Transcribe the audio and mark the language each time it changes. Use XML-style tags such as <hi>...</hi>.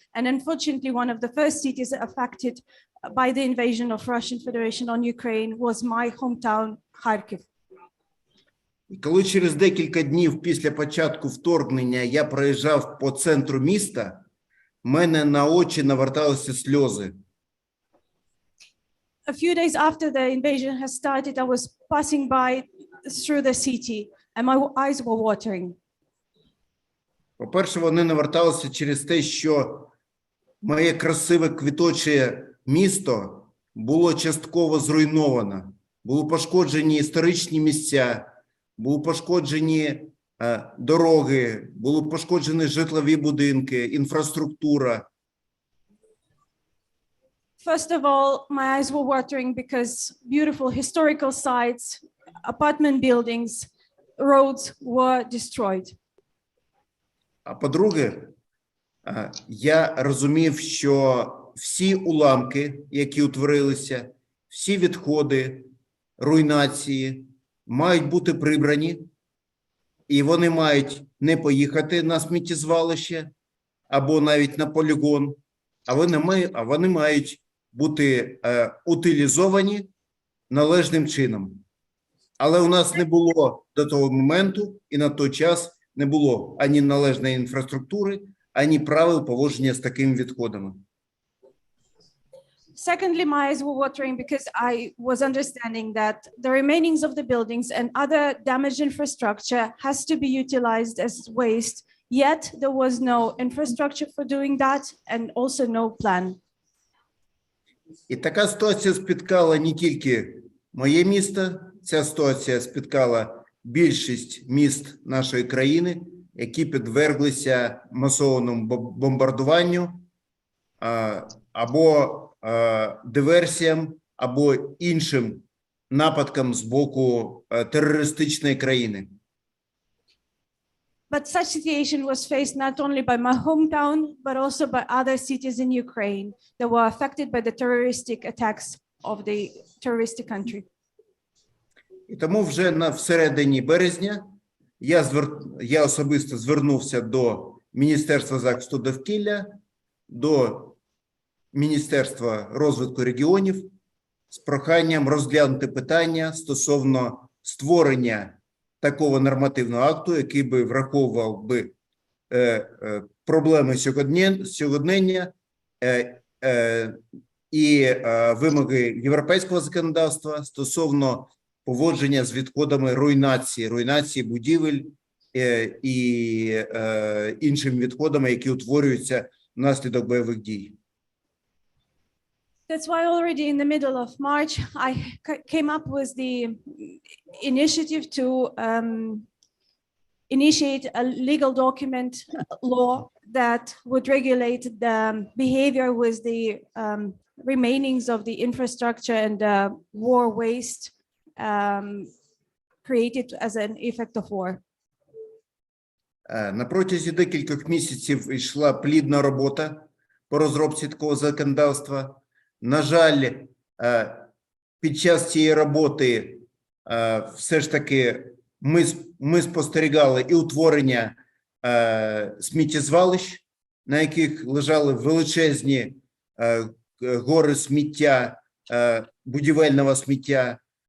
<en>And unfortunately, one of the first cities affected by the invasion of Russian Federation on Ukraine was my hometown, Kharkiv.</en> <uk>І коли через декілька днів після початку вторгнення я проїжджав по центру міста, в мене на очі наверталися сльози.</uk> <en>A few days after the invasion has started, I was passing by through the city and my eyes were watering.</en> <uk>По-перше, вони наверталися через те, що моє красиве квіточе місто було частково зруйновано. Були пошкоджені історичні місця, були пошкоджені дороги, були пошкоджені житлові будинки, інфраструктура.</uk> <en>First of all, my eyes were watering because beautiful historical sites, apartment buildings, roads were destroyed.</en> <uk>А по-друге, я розумів, що всі уламки, які утворилися, всі відходи, руйнації мають бути прибрані, і вони мають не поїхати на сміттєзвалище або навіть на полігон, а вони мають бути утилізовані належним чином. Але у нас не було до того моменту і на той час не було ані належної інфраструктури, ані правил поводження з такими відходами.</uk> <en>Secondly, my eyes were watering because I was understanding that the remainings of the buildings and other damaged infrastructure has to be utilized as waste, yet there was no infrastructure for doing that and also no plan.</en> <uk>І така ситуація спіткала не тільки моє місто, ця ситуація спіткала більшість міст нашої країни, які підверглися масованому бомбардуванню або диверсіям, або іншим нападкам з боку терористичної країни.</uk> <en>But such situation was faced not only by my hometown, but also by other cities in Ukraine that were affected by the terroristic attacks of the terroristic country.</en> <uk>І тому вже всередині березня я особисто звернувся до Міністерства захисту довкілля, до Міністерства розвитку регіонів з проханням розглянути питання стосовно створення такого нормативного акту, який би враховував би проблеми сьогодення і вимоги європейського законодавства стосовно поводження з відходами руйнації будівель і іншими відходами, які утворюються внаслідок бойових дій.</uk> <en>That's why already in the middle of March, I came up with the initiative to initiate a legal document law that would regulate the behavior with the remainings of the infrastructure and war waste created as an effect of war.</en> <uk>На протязі декількох місяців йшла плідна робота по розробці такого законодавства. На жаль, під час цієї роботи все ж таки ми спостерігали і утворення сміттєзвалищ, на яких лежали величезні гори сміття, будівельного сміття.</uk>